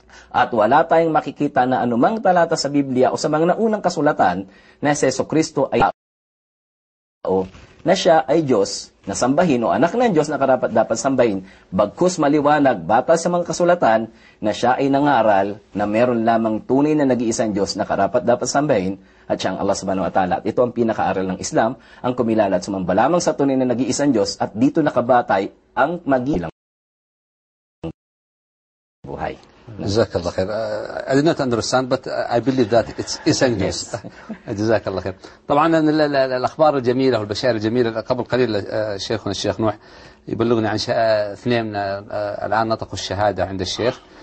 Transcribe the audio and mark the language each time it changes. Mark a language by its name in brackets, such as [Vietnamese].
[Filipino] at wala tayong makikita na anumang talata sa Biblia o sa mga naunang kasulatan na si Jesucristo ay tao, na siya ay Diyos na sambahin o anak ng Diyos na karapat dapat sambahin, bagkus maliwanag batas sa mga kasulatan na siya ay nangaral na meron lamang tunay na nag-iisang Diyos na karapat dapat sambahin at siyang Allah Subhanahu wa Ta'ala. Ito ang pinakaaral ng Islam, ang kumilala at sumamba lamang sa tunay na nag-iisang Diyos, at dito nakabatay ang magilang buhay. [Arabic] Jazakallah khair. [English] I did not understand, but I believe that it's essential. [Arabic] Jazakallah khair. طبعا الاخبار الجميله والبشائر الجميله. قبل قليل شيخنا الشيخ نوح يبلغني عن اثنين من الان نطقوا الشهاده عند الشيخ.